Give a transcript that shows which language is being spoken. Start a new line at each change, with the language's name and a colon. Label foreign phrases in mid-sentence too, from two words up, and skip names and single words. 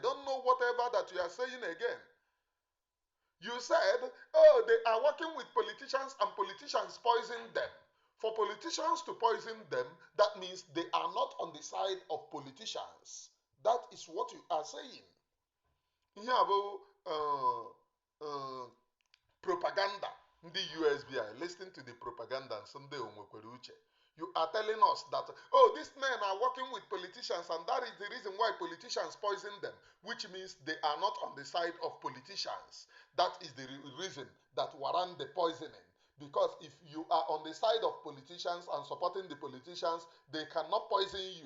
English: I don't know whatever that you are saying again. You said, oh, they are working with politicians and politicians poison them. For politicians to poison them, that means they are not on the side of politicians. That is what you are saying.
Igbo: Ihe abụ propaganda.
English: The USBI, listening to the propaganda and Sunday
Igbo: onwekwere uche.
English: You are telling us that, oh, these men are working with politicians and that is the reason why politicians poison them, which means they are not on the side of politicians. That is the reason that warrant the poisoning. Because if you are on the side of politicians and supporting the politicians, they cannot poison you.